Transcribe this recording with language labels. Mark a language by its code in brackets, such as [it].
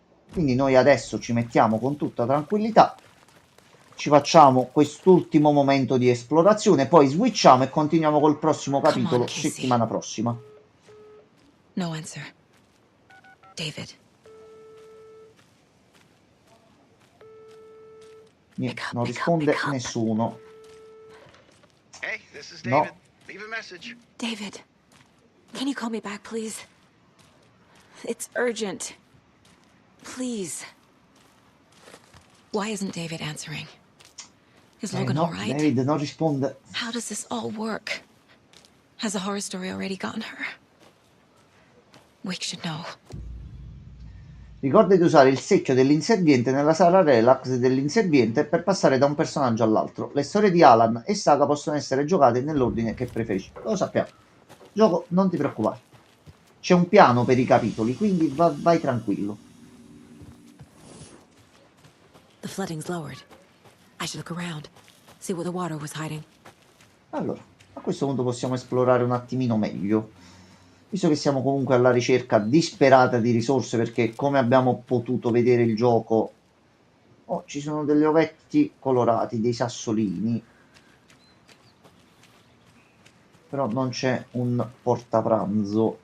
[it] Quindi noi adesso ci mettiamo con tutta tranquillità, ci facciamo quest'ultimo momento di esplorazione, poi switchiamo e continuiamo col prossimo capitolo settimana prossima. [en] No answer. David. [it] Niente, non risponde nessuno. [en] Hey, this is [it] No. [en] David. Leave a message. David, can you call me back, please? It's urgent. Please. Why isn't David answering? Is Logan [it] No, [en] all right? [it] David non risponde. [en] How does this all work? Has the horror story already gotten her? Wake should know. [it] Ricorda di usare il secchio dell'inserviente nella sala relax dell'inserviente per passare da un personaggio all'altro. Le storie di Alan e Saga possono essere giocate nell'ordine che preferisci. Lo sappiamo. Gioco, non ti preoccupare. C'è un piano per i capitoli, quindi vai tranquillo. [en] The flooding's lowered. I should look around, see where the water was hiding. [it] Allora, a questo punto possiamo esplorare un attimino meglio. Visto che siamo comunque alla ricerca disperata di risorse, perché come abbiamo potuto vedere il gioco, ci sono degli ovetti colorati, dei sassolini, però non c'è un portapranzo.